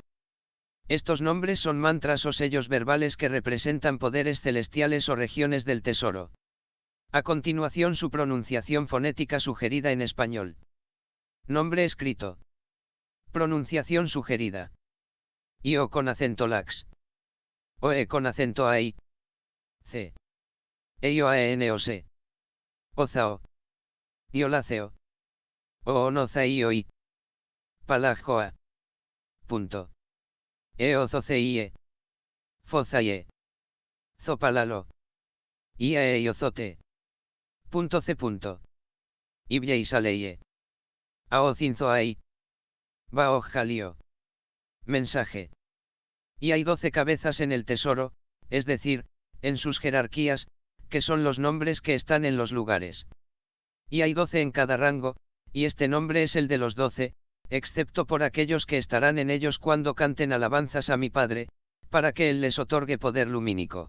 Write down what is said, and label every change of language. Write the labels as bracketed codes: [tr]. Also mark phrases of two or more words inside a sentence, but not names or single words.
[es] Estos nombres son mantras o sellos verbales que representan poderes celestiales o regiones del tesoro. A continuación su pronunciación fonética sugerida en español. Nombre escrito. Pronunciación sugerida. Io con acento lax. Oe con acento ai. C. Eio aeneose. Ozao. Diolaceo. Oonozaio. Palajoa. Punto. Eozoceie. Fozaie. Zopalalo. Iaeiozote. Punto C. Ibyeisaleie. Aocinzoai. Baojalio. Mensaje. Y hay 12 cabezas en el tesoro, es decir, en sus jerarquías, que son los nombres que están en los lugares. Y hay 12 en cada rango, y este nombre es el de los 12, excepto por aquellos que estarán en ellos cuando canten alabanzas a mi Padre, para que Él les otorgue poder lumínico.